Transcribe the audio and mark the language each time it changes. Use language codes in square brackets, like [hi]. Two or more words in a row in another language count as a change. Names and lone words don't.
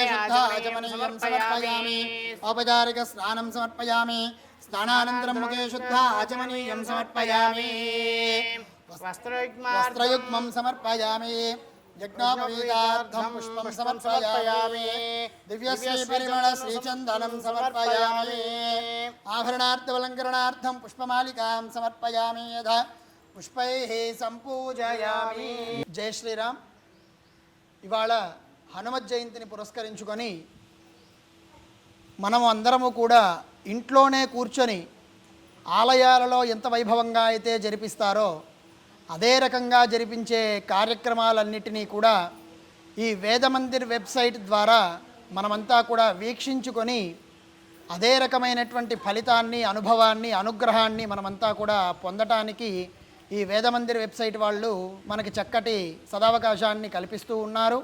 [sa] शुद्धाचमनीयं समर्पयामि औपचारिक स्नानं समर्पयामि स्नानानन्तरं मुखे शुद्धाचमनीयं समर्पयामि वस्त्रयुग्मं समर्पयामि यज्ञोपवीतार्थं पुष्पं समर्पयामि दिव्यश्री परिमळ श्रीचन्दनं समर्पयामि आभरणार्थवलङ्करणार्थं पुष्पमालिकां समर्पयामि यथा पुष्पैः संपूजयामि। जय श्रीराम। [te] ఇవాళ హనుమత్ జయంతిని పురస్కరించుకొని మనం అందరము కూడా ఇంట్లోనే కూర్చొని ఆలయాలలో ఎంత వైభవంగా అయితే జరిపిస్తారో అదే రకంగా జరిపించే కార్యక్రమాలన్నిటినీ కూడా ఈ వేదమందిర్ వెబ్సైట్ ద్వారా మనమంతా కూడా వీక్షించుకొని అదే రకమైనటువంటి ఫలితాన్ని అనుభవాన్ని అనుగ్రహాన్ని మనమంతా కూడా పొందటానికి ఈ వేదమందిర్ వెబ్సైట్ వాళ్ళు మనకి చక్కటి సదవకాశాన్ని కల్పిస్తూ ఉన్నారు.